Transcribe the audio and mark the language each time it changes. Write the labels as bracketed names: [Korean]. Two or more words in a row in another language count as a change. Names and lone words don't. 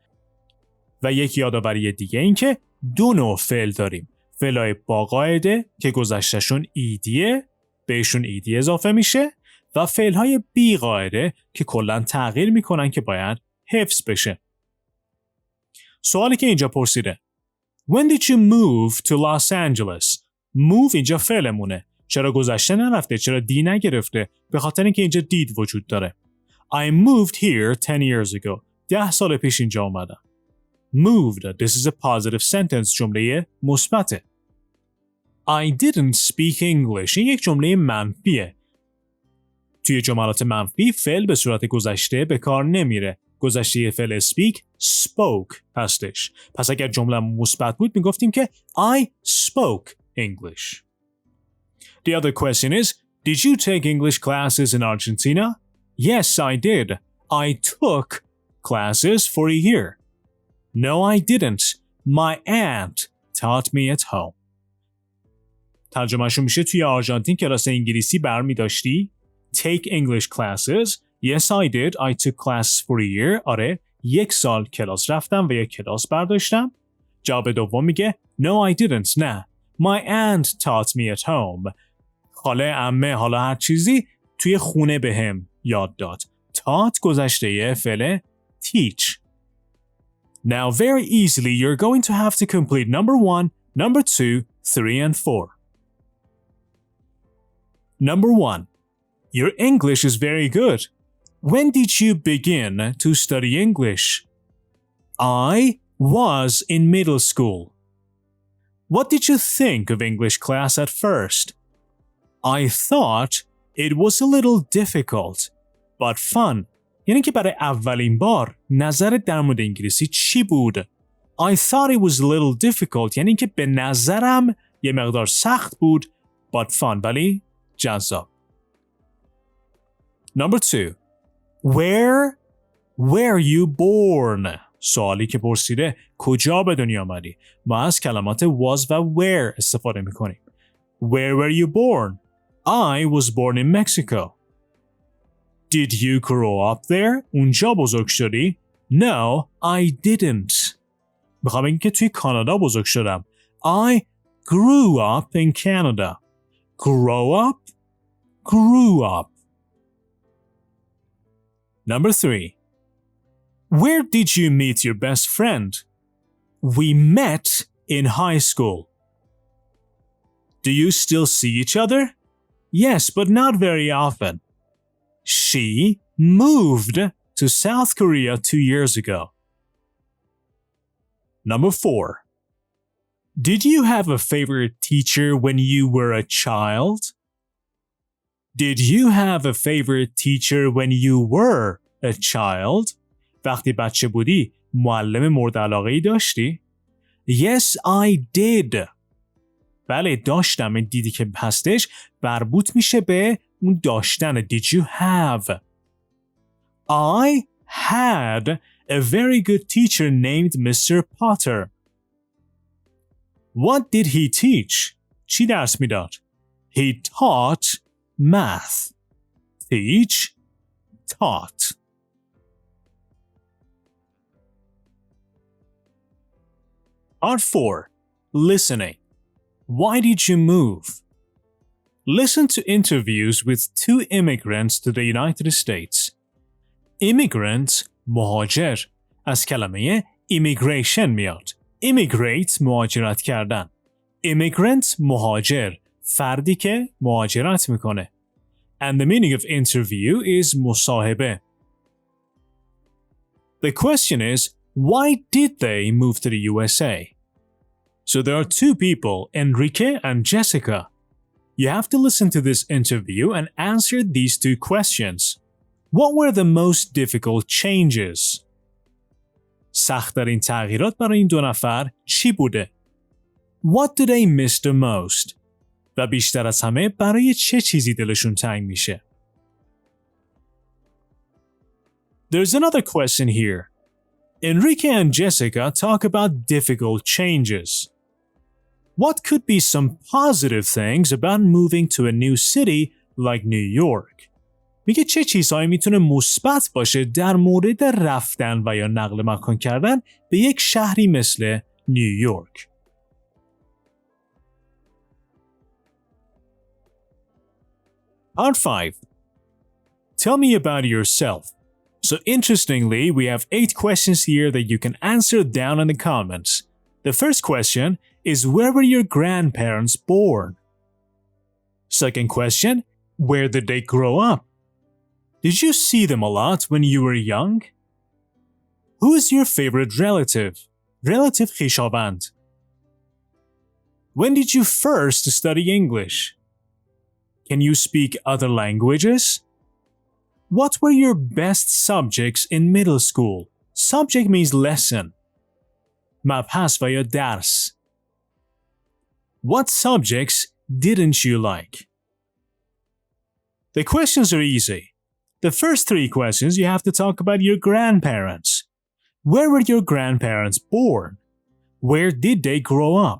[Persian] و یک یادآوری دیگه این که 2 نوع فعل داریم. فعلای با قاعده که گذشتهشون ایدیه، بهشون ایدی اضافه میشه و فعلهای بی قاعده که کلاً تغییر میکنن که باید حفظ بشه. سوالی که اینجا پرسیده [English] When did you move to Los Angeles؟ [Persian] move اینجا فعلمونه. چرا گذشته نرفته؟ چرا دی نگرفته؟ به خاطر اینکه اینجا دید وجود داره. [English] I moved here 10 years ago. [Persian] 10 سال پیش اینجا اومدم. [English] Moved. This is a positive sentence. [Persian] جمله مثبته. [English] I didn't speak English. [Persian] این یک جمله منفیه. توی جملات منفی فعل به صورت گذشته به کار نمیره. گذشته فعل [English] speak spoke [Persian] هستش. پس اگر جمله مثبت بود میگفتیم که [English] I spoke English. The other question is, did you take English classes in Argentina? Yes, I did. I took classes for a year. No, I didn't. My aunt taught me at home. [Persian] ترجمه‌شون میشه توی آرژانتین کلاس انگلیسی برمی داشتی؟ [English] Take English classes. Yes, I did. I took classes for a year. [Persian] آره، 1 سال کلاس رفتم و 1 کلاس برداشتم. جواب دوم میگه [English] No, I didn't. [Persian] نه. [English] My aunt taught me at home. [Persian] خاله، عمه، حالا هر چیزی توی خونه بهم یاد داد. Taught گذشته فعل teach. [English] Now very easily you're going to have to complete number 1, number 2, 3 and 4. Number 1. Your English is very good. When did you begin to study English? I was in middle school. What did you think of English class at first? I thought it was a little difficult but fun. [Persian] یعنی که برای اولین بار نظرت در مورد انگلیسی چی بود؟ [English] I thought it was a little difficult [Persian] یعنی که به نظرم یه مقدار سخت بود [English] but fun [Persian] ولی جذاب. [English] Number 2. Where were you born? [Persian] سوالی که پرسیده کجا به دنیا آمدی؟ ما از کلمات was و where استفاده میکنیم. [English] Where were you born? I was born in Mexico. Did you grow up there? [Persian] اونجا بزرگ شدی؟ [English] No, I didn't. [Persian] میخوام بگم که توی کانادا بزرگ شدم. [English] I grew up in Canada. Grow up? Grew up. Number 3. Where did you meet your best friend? We met in high school. Do you still see each other? Yes, but not very often. She moved to South Korea 2 years ago. Number 4. Did you have a favorite teacher when you were a child? Did you have a favorite teacher when you were a child? [Persian] وقتی بچه بودی معلم مورد علاقه‌ای داشتی؟ [English] Yes, I did. [Persian] بله داشتم. این دیدی که هستش مربوط میشه به اون داشتن. [English] Did you have? I had a very good teacher named Mr. Potter. What did he teach? [Persian] چی درس میداد؟ [English] He taught math. Teach, taught. Part 4. Listening. Why did you move? Listen to interviews with 2 immigrants to the United States. Immigrant, [Persian] مهاجر. از کلمه immigration میاد. Immigrate, مهاجرت کردن. Immigrant, مهاجر. فردی که مهاجرت میکنه. [English] And the meaning of interview is مصاحبه. The question is, why did they move to the USA? So there are 2 people, Enrique and Jessica. You have to listen to this interview and answer these 2 questions. What were the most difficult changes? [Persian] سخت‌ترین تغییرات برای این 2 نفر چی بوده؟ [English] What do they miss the most? [Persian] و بیشتر از همه برای چه چیزی دلشون تنگ میشه؟ [English] There's another question here. Enrique and Jessica talk about difficult changes. What could be some positive things about moving to a new city like New York? [Persian] میگه چه چیزهایی میتونه مثبت باشه در مورد رفتن و یا نقل مکان کردن به یک شهری مثل نیویورک. [English] Part 5. Tell me about yourself. So interestingly, we have 8 questions here that you can answer down in the comments. The first question is, where were your grandparents born? Second question, where did they grow up? Did you see them a lot when you were young? Who is your favorite relative? Relative خویشاوند. When did you first study English? Can you speak other languages? What were your best subjects in middle school? Subject means lesson. [Persian] مبحث و یا درس. [English] What subjects didn't you like? The questions are easy. The first 3 questions you have to talk about your grandparents. Where were your grandparents born? Where did they grow up?